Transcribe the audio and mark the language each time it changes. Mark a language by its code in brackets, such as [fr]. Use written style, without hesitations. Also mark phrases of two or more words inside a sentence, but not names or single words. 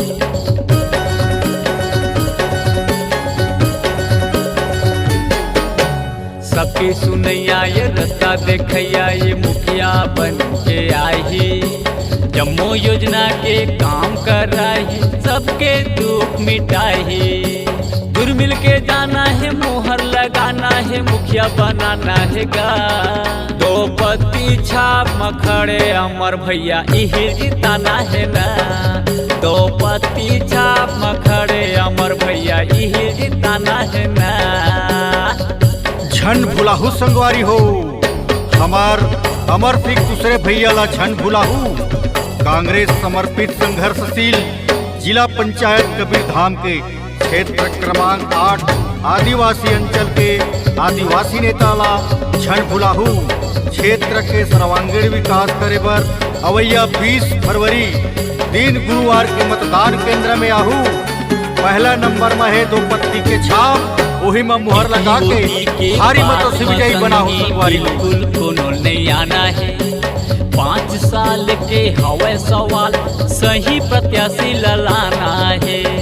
[hne] सबके सुनैया ये रास्ता देखैया ये मुखिया बन के आई, जम्मो योजना के काम कराई, सबके दुख मिटाई। दूर मिल के जाना है, मुहर लगाना है, मुखिया बनाना है गा। 2 पत्ती छाप में खड़े अमर भैया इही जिताना है ना। 2 पत्ती छाप में खड़े अमर भैया इही जिताना है ना। झन भुलाहू संगवारी हो हमार अमर सिंह कुसरे भैया ला झन भुलाहू। कांग्रेस समर्पित संघर्षशील जिला पंचायत कबीरधाम के क्षेत्र क्रमांक 8 आदिवासी अंचल के आदिवासी नेताला झन भुलाहू क्षेत्र के सर्वांगीण विकास करे बर अवैया 20 फरवरी दिन गुरुवार के मतदान केंद्र में आहू। पहला नंबर में है 2 पत्ती के छाप, वही में मुहर लगा के भारी मतों से विजयी बनाहू। बिल्कुल कोनो नहीं आना है, 5 साल के हवे सवाल, सही प्रत्याशी ललाना है।